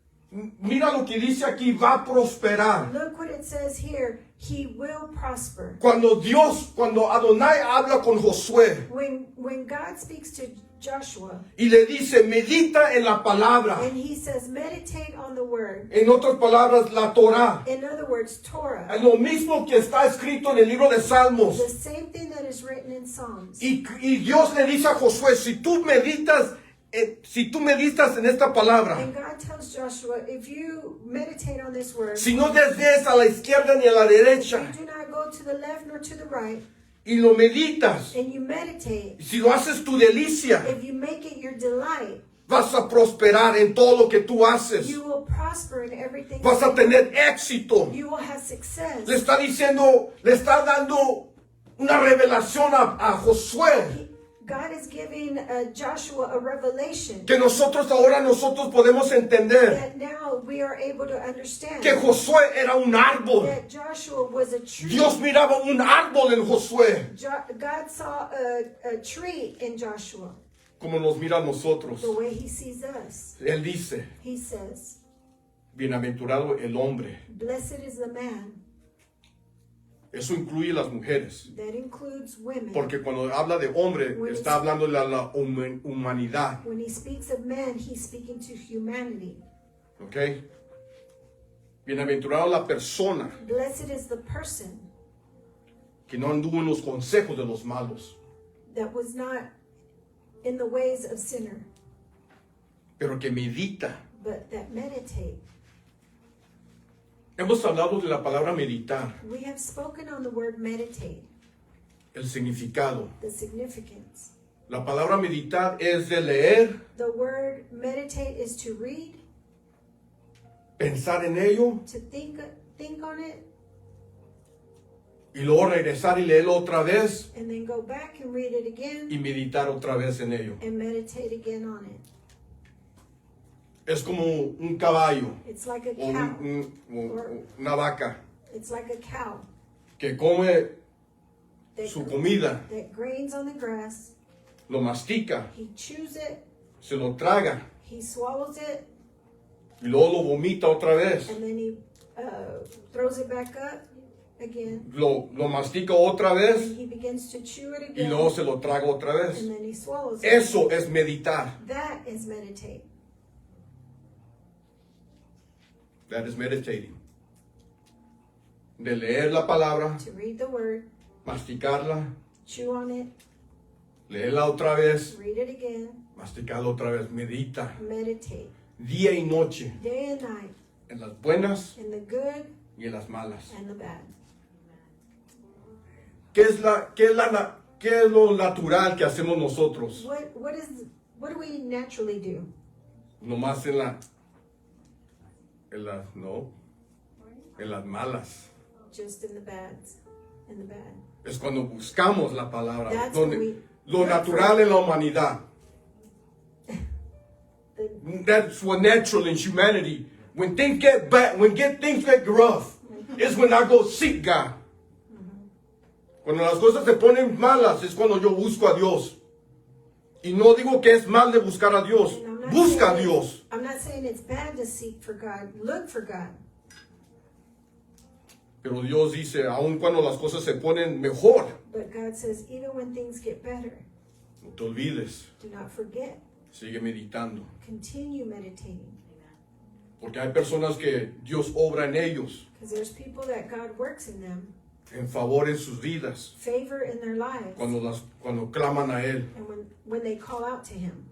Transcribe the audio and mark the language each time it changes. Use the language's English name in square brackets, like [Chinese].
[Spanish] Mira lo que dice aquí, va a prosperar. [English] Look what it says here. He will prosper. [Spanish] Cuando Adonai habla con Josué [English] When God speaks to Joshua [Spanish] y le dice, medita en la palabra. [English] and he says, meditate on the word. [Spanish] En otras palabras, la Torah. [English] In other words, Torah. [Spanish] Es lo mismo que está escrito en el libro de Salmos. [English] The same thing that is written in Psalms. [Spanish] Y Dios le dice a Josué, si tú meditas en esta palabra, [English] And God tells Joshua, if you meditate on this word, [Spanish] si no desvíes a la izquierda ni a la derecha, [English] you do not go to the left nor to the right, [Spanish] y lo meditas, [English] and you meditate, [Spanish] si lo haces tu delicia, [English] if you make it your delight, [Spanish] vas a prosperar en todo lo que tú haces. [English] you will prosper in everything. [Spanish] Vas a tener éxito. [English] You will have success. [Spanish] Le está dando una revelación a Josué, [English] God is giving Joshua a revelation [Spanish] que nosotros podemos entender [English] that now we are able to understand [Spanish] que Josué era un árbol. [English] that Joshua was a tree. [Spanish] Dios miraba un árbol en Josué, [English] God saw a tree in Joshua [Spanish] como nos mira a nosotros. [English] the way he sees us. [Spanish] Él dice, [English] He says, [Spanish] bienaventurado el hombre. [English] blessed is the man. [Spanish] Eso incluye las mujeres. [English] That includes women. [Spanish] Porque cuando habla de hombre, está hablando de la humanidad. [English] When he speaks of man, he's speaking to humanity. [Spanish] ¿Ok? Bienaventurado la persona [English] Blessed is the person [Spanish] que no anduvo en los consejos de los malos, [English] that was not in the ways of sinner, [Spanish] pero que medita [English] but that meditate [Spanish] Hemos hablado de la palabra meditar, [English] We have spoken on the word meditate, [Spanish] el significado. [English] the significance. [Spanish] La palabra meditar es de leer, [English] The word meditate is to read, [Spanish] pensar en ello [English] to think on it, [Spanish] y luego regresar y leerlo otra vez [English] and then go back and read it again [Spanish] y meditar otra vez en ello. [English] and meditate again on it. [Spanish] Es como un caballo [English] It's like a [Spanish] o [English] cow. [Spanish] una vaca [English] It's like a cow [Spanish] que come [English] that, [Spanish] su comida, [English] that grains on the grass. [Spanish] lo mastica, [English] He chews it, [Spanish] se lo traga [English] he swallows it, [Spanish] y luego lo vomita otra vez. [English] and then he throws it back up again. [Spanish] Lo mastica otra vez [English] And he begins to chew it [Spanish] y [English] again, [Spanish] luego se lo traga otra vez. [English] and then he swallows it. [Spanish] Eso es meditar. [English] That is meditate. That is meditating. [Spanish] De leer la palabra, [English] To read the word, [Spanish] masticarla, [English] chew on it, [Spanish] leerla otra vez, [English] read it again, [Spanish] masticarla otra vez. Medita [English] meditate. [Spanish] día y noche, [English] Day and night, [Spanish] en las buenas [English] in the good [Spanish] y en las malas. [English] and the bad. [Spanish] ¿Qué es lo natural que hacemos nosotros? [English] What do we naturally do? [Spanish] Nomás en las malas. [English] Just in the bads, in the bad. [Spanish] Es cuando buscamos la palabra. [English] That's [Spanish] Donde, [English] when we [Spanish] lo [English] look [Spanish] natural [English] for- [Spanish] en la humanidad. [English] That's what natural in humanity. When things get bad, things get rough, is when I go seek God. [Spanish] Cuando las cosas se ponen malas es cuando yo busco a Dios. Y no digo que es mal de buscar a Dios. [English] And I'm not [Spanish] Busca a [English] saying- [Spanish] Dios. [English] I'm not saying it's bad to seek for God. Look for God. [Spanish] Pero Dios dice, aun cuando las cosas se ponen mejor, [English] But God says, even when things get better, [Spanish] no te olvides. [English] do not forget. [Spanish] Sigue meditando. [English] Continue meditating. [Spanish] Porque hay personas que Dios obra en ellos, [English] Because there's people that God works in them, [Spanish] en favor en sus vidas, [English] favor in their lives, [Spanish] cuando claman a Él, [English] and when they call out to Him,